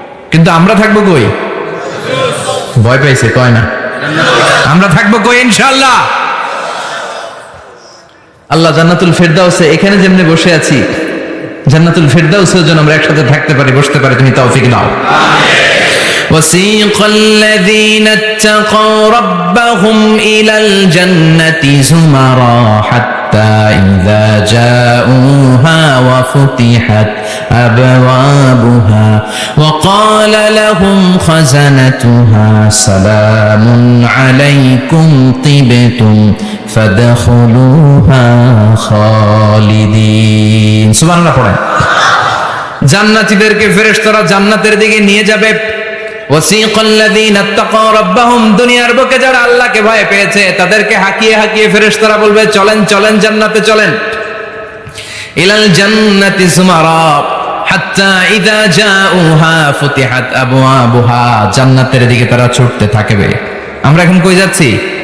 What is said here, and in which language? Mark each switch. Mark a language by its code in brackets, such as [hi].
[bn] কিন্তু আমরা থাকবো কই? ভয় পাইছে, কয় না। আমরা থাকবো কই? ইনশাআল্লাহ। আল্লাহ জান্নাতুল ফেরদাউসে, এখানে যেমনি বসে আছি, জান্নাতুল ফেরদাউসের জন্য আমরা একসাথে থাকতে পারি, বসতে পারি। তুমি তৌফিক দাও। [ar] وسيق الذين اتقوا ربهم إلى الجنة زمرا حتى إذا جاءوها وفتحت أبوابها وقال لهم خزنتها سلام عليكم طبتم فادخلوها خالدين। [bn] সুবহানাল্লাহ পড়েন। জান্নাতীদেরকে ফেরেশতারা জান্নাতের দিকে নিয়ে যাবে। [ar] ওয়াসিকাল্লাযীনা ইত্তাকাউ রাব্বাহুম, [bn] দুনিয়ার বুকে যারা আল্লাহকে ভয় পেয়েছে, তাদেরকে হাকিয়ে হাকিয়ে ফেরেশতারা বলবে, চলেন চলেন জান্নাতে চলেন। [ar] ইলাল জান্নাতি সুমারা হাত্তা ইযা জাউহা ফুতিহাত আবওয়াবুহা, [bn] জান্নাতের দিকে তারা ছুটতে থাকবে। আমরা এখন কই যাচ্ছি?